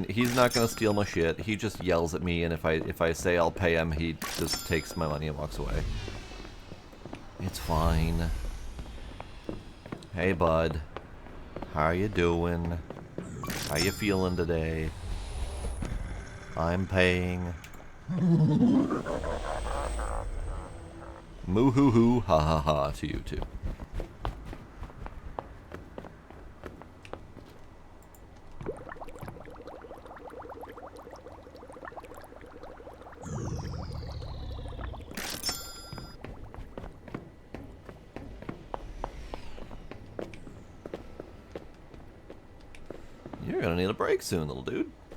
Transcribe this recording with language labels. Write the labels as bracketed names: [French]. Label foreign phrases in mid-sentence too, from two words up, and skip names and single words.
[English] He's not gonna steal my shit. He just yells at me, and if I say I'll pay him, he just takes my money and walks away. It's fine. Hey, bud. How you doing? How you feeling today? I'm paying. Moo hoo hoo, ha ha ha to you too. You're gonna need a break soon, little dude.